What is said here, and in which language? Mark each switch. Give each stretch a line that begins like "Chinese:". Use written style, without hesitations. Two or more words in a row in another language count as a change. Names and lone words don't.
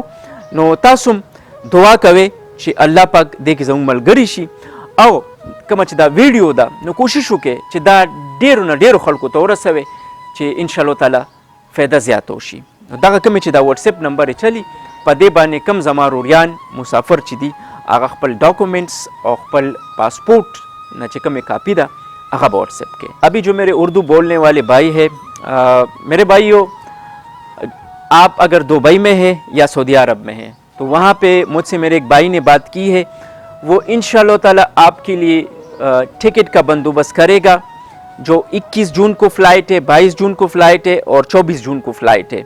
Pashto: نو تاسو هم دعا کوئ چې الله پاک دې کې زموږ ملګري شي او کومه چې دا ویډیو ده نو کوشش وکړئ چې دا ډېرو نه ډېرو خلکو ته ورسوئ چې
Arabic: انشاءالله تعالی
Pashto: فایده زیاته وشي. دغه کومې چې دا واتساپ نمبر یې چلی په دې باندې کم زما روریان مسافر چې دي هغه خپل ډاکومنٹس او خپل پاسپورٹ نه چې کومې کاپی ده هغه به واتساپ کې.
Urdu: ابھی جو میرے اردو بولنے والے بھائی ہے میرے بھائیو، آپ اگر دبئی میں ہیں یا سعودی عرب میں ہیں تو وہاں پہ مجھ سے میرے ایک بھائی نے بات کی ہے، وہ
Arabic: انشاءاللہ تعالی
Urdu: آپ کے لیے ٹکٹ کا بندوبست کرے گا. جو 21 جون کو فلائٹ ہے، 22 جون کو فلائٹ ہے اور 24 جون کو فلائٹ ہے.